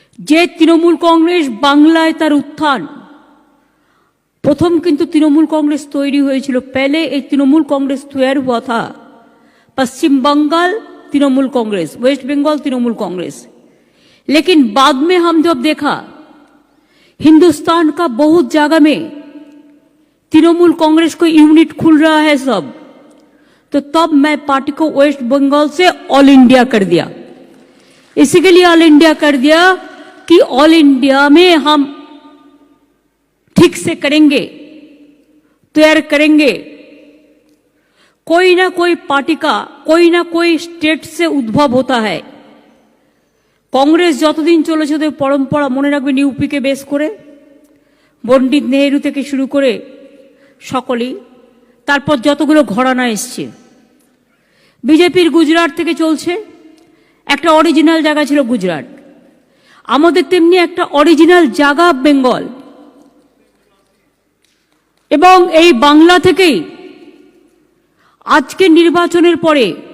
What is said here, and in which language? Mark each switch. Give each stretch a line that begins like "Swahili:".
Bangla: যে তৃণমূল কংগ্রেস বাংলায় তার উত্থান, প্রথম কিন্তু তৃণমূল কংগ্রেস তৈরি হয়েছিল,
Hindi: पहले
Bangla: এই তৃণমূল কংগ্রেস
Hindi: तैयार हुआ था पश्चिम बंगाल तृणमूल कांग्रेस,
Bangla: वेस्ट बंगाल तृणमूल कांग्रेस।
Hindi: लेकिन बाद में हम जब देखा हिंदुस्तान का बहुत जगह में तृणमूल कांग्रेस को यूनिट खुल रहा है सब, तो तब मैं पार्टी को वेस्ट बंगाल से ऑल इंडिया कर दिया। इसी के लिए ऑल इंडिया कर दिया कि ऑल इंडिया में हम ठीक से करेंगे, तैयार करेंगे। कोई ना कोई पार्टी का कोई ना कोई स्टेट से उद्भव होता है।
Bangla: কংগ্রেস যতদিন চলেছে ওদের পরম্পরা মনে রাখবেন, ইউপিকে বেস করে পণ্ডিত নেহেরু থেকে শুরু করে সকলেই, তারপর যতগুলো ঘরানা এসছে। বিজেপির গুজরাট থেকে চলছে, একটা অরিজিনাল জায়গা ছিল গুজরাট, আমাদের তেমনি একটা অরিজিনাল জায়গা বেঙ্গল, এবং এই বাংলা থেকেই আজকে নির্বাচনের পরে